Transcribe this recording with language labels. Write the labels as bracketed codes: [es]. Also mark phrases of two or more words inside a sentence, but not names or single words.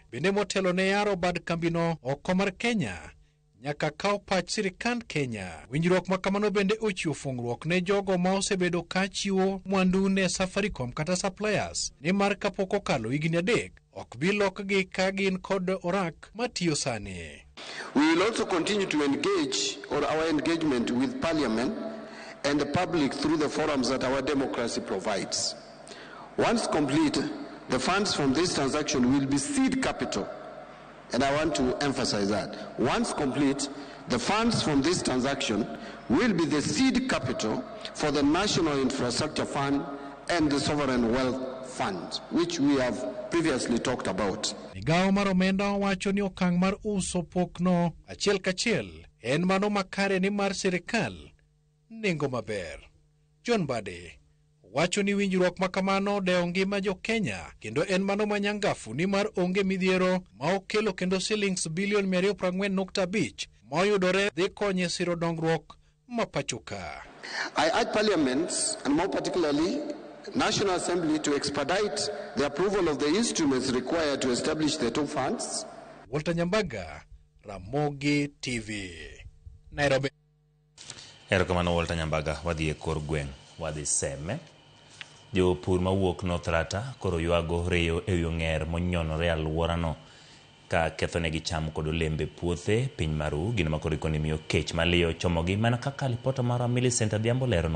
[luo] Bende motelo ne yaro bad kambino oko mar Kenya nyaka kaw pach sirikand Kenya. Winjruok makamano bende ochiwo fungruok ne jogo ma osebedo ka chiwo mwandu ne Safaricom kata suppliers ni mar kapok okalo higni 3 ok bi lokgi ka gin kod orak matiyo sani. [en] We will also continue to engage our engagement with Parliament and the public through the forums that our democracy provides. Once complete, the funds from this transaction will be seed capital. And I want to emphasize that. Once complete, the funds from this transaction will be the seed capital for the National Infrastructure Fund and the Sovereign Wealth Fund, which we have previously talked about. [luo] Migawo mar omenda wacho ni okang' mar uso pokno achiel kachiel en mano makare ni mar sirikal nengo maber. John Mbadi wacho ni winjruok makamano deo ngima jo Kenya kendo en mano manyangafu ni mar onge midhiero ma okelo kendo shillings bilion 240.5 moyudore dhi konye siro dongruok mapachuka. [en] I urge Parliament, and more particularly National Assembly, to expedite the approval of the instruments required to establish the two funds. [luo] Walter Nyambaga, Ramogi TV, Nairobi. Erokamano Walter Nyambaga, wadhi e kor gweng', wadhi Seme. Jopur mawuok North Rata koro ywago reyo e ng'er monyonore alworano ka kethonegi cham kod olembe puothe piny maru gino makoro ikoni miyo kech maliyo chomogi mana kaka lipota mar Millicent Adhiambo leronwa.